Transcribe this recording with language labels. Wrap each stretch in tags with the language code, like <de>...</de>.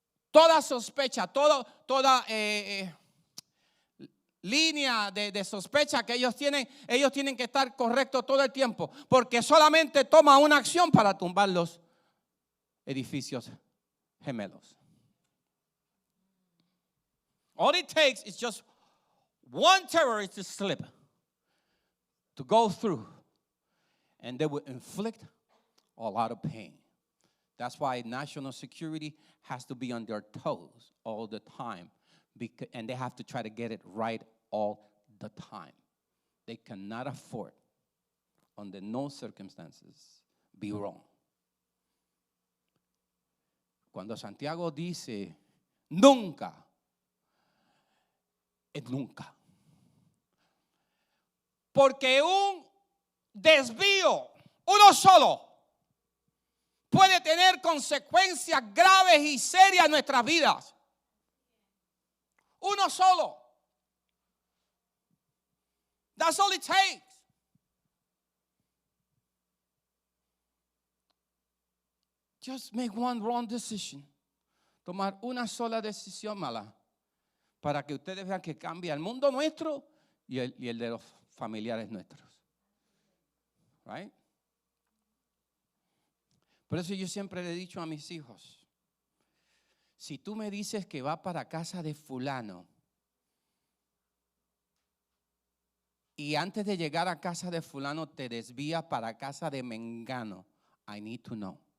<es>Toda sospecha, toda línea de sospecha que ellos tienen que estar correctos todo el tiempo. Porque solamente toma una acción para tumbar los edificios gemelos.</es> <en>All it takes is just one terrorist to slip, to go through, and they will inflict a lot of pain. That's why national security has to be on their toes all the time, and they have to try to get it right all the time. They cannot afford, under no circumstances, be wrong.</en> <es>Cuando Santiago dice nunca, es nunca. Porque un desvío, uno solo, puede tener consecuencias graves y serias en nuestras vidas. Uno solo.</es> <en>That's all it takes. Just make one wrong decision.</en> <es>Tomar una sola decisión mala para que ustedes vean que cambia el mundo nuestro y el de los familiares nuestros.</es> <en>Right?</en> <es>Por eso yo siempre le he dicho a mis hijos, si tú me dices que va para casa de fulano y antes de llegar a casa de fulano te desvías para casa de mengano,</es> <en>I need to know.</en>